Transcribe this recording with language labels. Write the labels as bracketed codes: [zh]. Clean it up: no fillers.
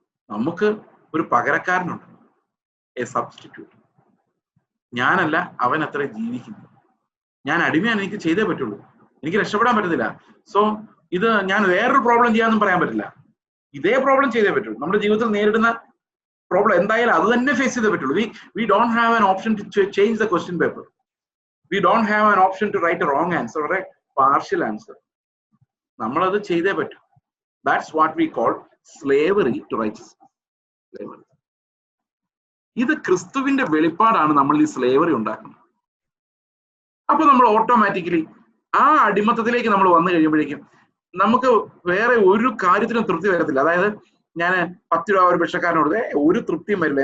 [ml] നമുക്ക് ഒരു പകരക്കാരനുണ്ട്, [en] A substitute. [ml] ഞാനല്ല, അവൻ അത്ര ജീവിക്കുന്നു. ഞാൻ അടിമയാണ്, എനിക്ക് ചെയ്തേ പറ്റുള്ളൂ, എനിക്ക് രക്ഷപ്പെടാൻ പറ്റത്തില്ല. സോ ഇത് ഞാൻ വേറൊരു പ്രോബ്ലം ചെയ്യാനൊന്നും പറയാൻ പറ്റില്ല, ഇതേ പ്രോബ്ലം ചെയ്തേ പറ്റുള്ളൂ. നമ്മുടെ ജീവിതത്തിൽ നേരിടുന്ന പ്രോബ്ലം എന്തായാലും അത് തന്നെ ഫേസ് ചെയ്തേ പറ്റുള്ളൂ. [en] We don't have an option to change the question paper. We don't have an option to write a wrong answer or a partial answer. [ml] നമ്മളത് ചെയ്തേ പറ്റും. [en] That's what we call slavery to righteousness. [ml] ഇത് ക്രിസ്തുവിന്റെ വെളിപ്പാടാണ് നമ്മൾ ഈ slavery ഉണ്ടാക്കുന്നത്. അപ്പൊ നമ്മൾ ഓട്ടോമാറ്റിക്കലി ആ അടിമത്തത്തിലേക്ക് നമ്മൾ വന്നു കഴിയുമ്പോഴേക്കും നമുക്ക് വേറെ ഒരു കാര്യത്തിനും തൃപ്തി വരത്തില്ല. അതായത് ഞാൻ 10 രൂപ ഒരു ഭിക്ഷക്കാരനോട് ഒരു തൃപ്തിയും വരില്ല.